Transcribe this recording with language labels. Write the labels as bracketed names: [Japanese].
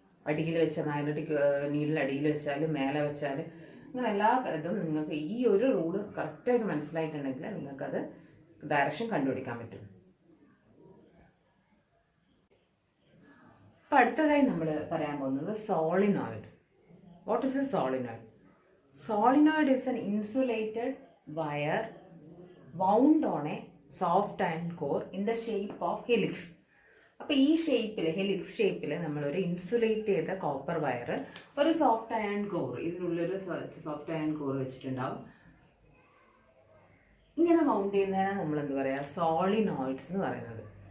[Malayalam] അടിയിൽ വെച്ച magnetic needle അടിയിൽ വെച്ചാൽ, മേലെ വെച്ചാൽ, അങ്ങനെ എല്ലാ ഇതും നിങ്ങൾക്ക് ഈ ഒരു റൂള് കറക്റ്റായിട്ട് മനസ്സിലായിട്ടുണ്ടെങ്കിൽ നിങ്ങൾക്കത് ഡയറക്ഷൻ കണ്ടുപിടിക്കാൻ പറ്റും. അപ്പം അടുത്തതായി നമ്മൾ പറയാൻ പോകുന്നത് solenoid. [English] What is a solenoid? Solenoid is an insulated wire wound on a soft iron core in the shape of helix. [Malayalam] അപ്പോൾ ഈ ഷേപ്പിൽ, ഹെലിക്സ് ഷേപ്പിൽ നമ്മളൊരു ഇൻസുലേറ്റ് ചെയ്ത കോപ്പർ വയർ ഒരു soft iron core, ഇതിനുള്ളൊരു soft iron core വെച്ചിട്ടുണ്ടാവും. ഇങ്ങനെ mount ചെയ്യുന്നതിനാണ് നമ്മൾ എന്ത് പറയുക? സോളിനോയിഡ്സ് എന്ന് പറയുന്നത്.